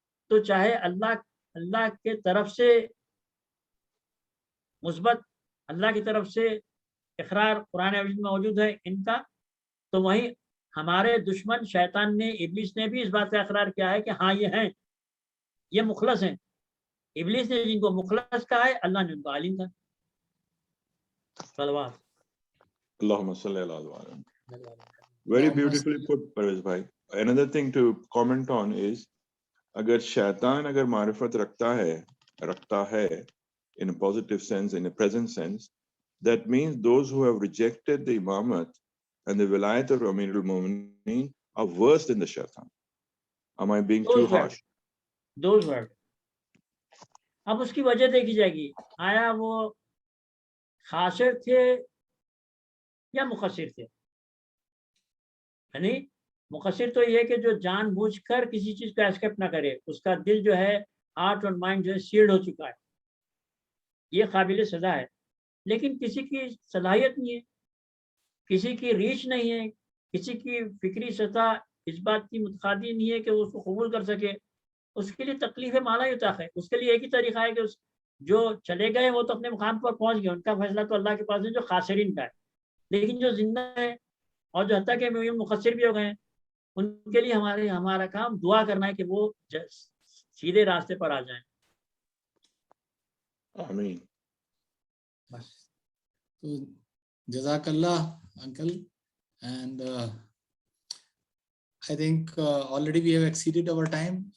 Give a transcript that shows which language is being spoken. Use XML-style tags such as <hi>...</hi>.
<ur>تو چاہے اللہ کے طرف سے مثبت، اللہ کی طرف سے اقرار قرآن مجید میں موجود ہے ان کا، تو وہیں ہمارے دشمن شیطان نے، ابلیس نے بھی اس بات کا اقرار کیا ہے کہ ہاں یہ ہیں، یہ مخلص ہیں. ابلیس نے جن کو مخلص کہا ہے، اللہ نے ان کو عالم کہا. صلوات.</ur> <ar>اللہم صلی اللہ علیہ وسلم.</ar> <en>Very beautifully put, Parvez bhai. Another thing to comment on is,</en> <ur>اگر شیطان اگر معرفت رکھتا ہے</ur> <en>in a positive sense, in a present sense, that means those who have rejected the imamat and the wilayat of Amir al-Mu'mineen are worse than the shaitan. Am I being too harsh? Those words.</en> <ur>اب اس کی وجہ دیکھی جائے گی، آیا وہ خاسر تھے یا مقصر تھے؟ یعنی مقصر تو یہ کہ جو جان بوجھ کر کسی چیز کو ایکسپٹ نہ کرے، اس کا دل جو ہے، ہارٹ اور مائنڈ جو ہے سیلڈ ہو چکا ہے، یہ قابل سزا ہے. لیکن کسی کی صلاحیت نہیں ہے، کسی کی ریچ نہیں ہے، کسی کی فکری سطح اس بات کی متقاضی نہیں ہے کہ وہ اس کو قبول کر سکے. اس کے لیے تکلیف مالا یطاق ہے. اس کے لیے ایک ہی طریقہ ہے کہ جو چلے گئے وہ تو اپنے مقام پر پہنچ گئے، ان کا فیصلہ تو اللہ کے پاس ہے جو خاسرین کا ہے. لیکن جو زندہ ہے اور جو حتیٰ کہ مقصر بھی ہو گئے ہیں، ان کے لیے ہمارا کام دعا کرنا ہے کہ وہ سیدھے راستے پر آ جائیں. آمین. بس تو جزاک اللہ</ur> <en>uncle, and I think already we have exceeded our time.</en>